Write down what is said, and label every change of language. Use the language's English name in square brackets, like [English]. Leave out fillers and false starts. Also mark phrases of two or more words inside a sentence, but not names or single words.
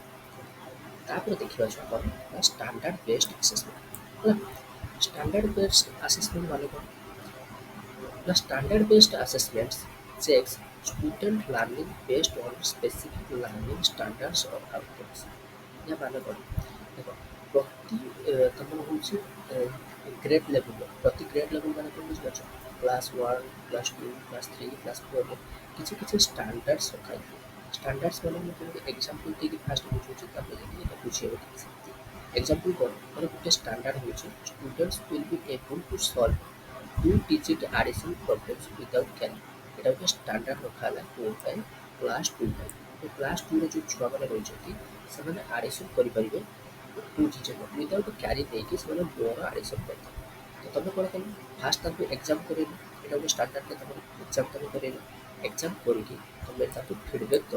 [Odia] ତାପରେ ଦେଖିବା ଯେଉଁ ଆମର ନା [English] standard based assessment ହେଲା standard based assessment [Odia] ମାନେ କ'ଣ ନା [English] standard based assessments checks student learning based on specific learning standards or outcomes। [Odia] ଏହା ମାନେ କ'ଣ ଦେଖ ପ୍ରତି ତମର ହେଉଛି [English] grade level [Odia] ପ୍ରତି [English] grade level [Odia] ମାନେ କ'ଣ ବୁଝିପାରୁଛ କ୍ଲାସ୍ 1 କ୍ଲାସ୍ 2 କ୍ଲାସ୍ 3 କ୍ଲାସ୍ 4 କିଛି କିଛି ଷ୍ଟାଣ୍ଡାର୍ଡ଼ସ୍ ରଖାଯାଇଥିବ। ଷ୍ଟାଣ୍ଡାର୍ଡ଼ସ୍ ମାନେ ମୁଁ ତୁମକୁ ଏକ୍ଜାମ୍ପଲ୍ ଦେଇକି ଫାଷ୍ଟ ବୁଝାଉଛି ତାପରେ ଯାଇକି ଏଇଟା ବୁଝିହେବ ଠିକ୍ ସେମିତି। ଏକ୍ଜାମ୍ପଲ୍ କ'ଣ ମାନେ ଗୋଟେ ଷ୍ଟାଣ୍ଡାର୍ଡ଼ ହେଉଛି [English] students will be able to solve 2 digit addition problems without carry [Odia] এটা ଗୋଟେ ଷ୍ଟାଣ୍ଡାର୍ଡ଼ ରଖା ହେଲା କୋଉ ପାଇଁ କ୍ଲାସ୍ 2 ପାଇଁ ତ କ୍ଲାସ୍ 2ରେ ଯେଉଁ ଛୁଆମାନେ ରହିଛନ୍ତି ସେମାନେ ଆଡ଼ିସନ୍ କରିପାରିବେ [English] 2 digit without carry [Odia] ଦେଇକି ସେମାନେ ମୋର ଆଡ଼ିସନ୍ କରିପାରିବେ। ତ ତୁମେ କ'ଣ କଲ ଫାଷ୍ଟ ତାଙ୍କୁ ଏକ୍ଜାମ୍ କରେଇଲ ଏଇଟା ଗୋଟେ ଷ୍ଟାଣ୍ଡାର୍ଡ଼ରେ ତୁମର ଏକ୍ଜାମ୍ ତୁମେ କରେଇଲ ଏକ୍ଜାମ୍ କରିକି ତୁମେ ତାକୁ ଫିଡ଼ବ୍ୟାକ୍ ଦେଲ